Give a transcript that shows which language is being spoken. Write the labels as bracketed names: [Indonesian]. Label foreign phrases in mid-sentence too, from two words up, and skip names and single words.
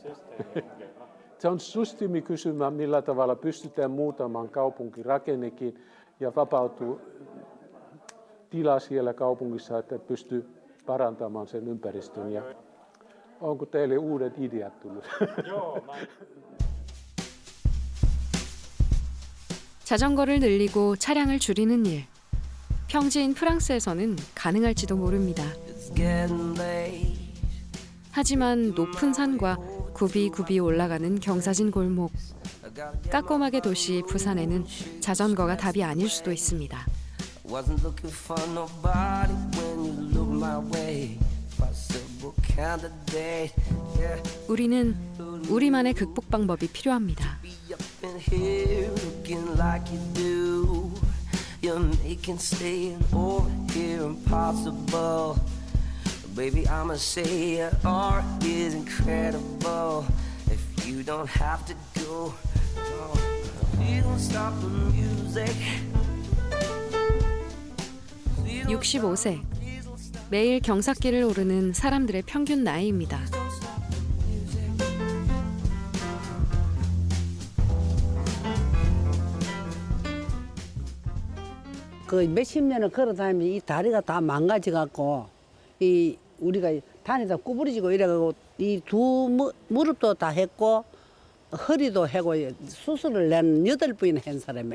[Finnish] Se on systeemikysymä, millä tavalla pystytään muutamaan kaupunkirakennekin ja vapautuu tila siellä kaupungissa, että pystyy parantamaan sen ympäristön. Ja onko teille uudet ideat tullut? [Korean] 자전거를 늘리고 차량을 줄이는 일. 평지인 프랑스에서는 가능할지도 모릅니다. 하지만 높은 산과 굽이굽이 올라가는 경사진 골목, 까꼬마게 도시 부산에는 자전거가 답이 아닐 수도 있습니다. 우리는 우리만의 극복 방법이 필요합니다. [English] Baby, I'ma say your art is incredible. If you don't have to go, you don't stop the music. [Korean] 65세. 매일 경사길을 오르는 사람들의 평균 나이입니다. 그 몇십 년을 걸어 다니면 이 다리가 다 망가져 갖고 이 우리가 다니다 구부러지고 이래가지고 이 두 무릎도 다 했고 허리도 하고 수술을 낸 8번이나 한 사람이야.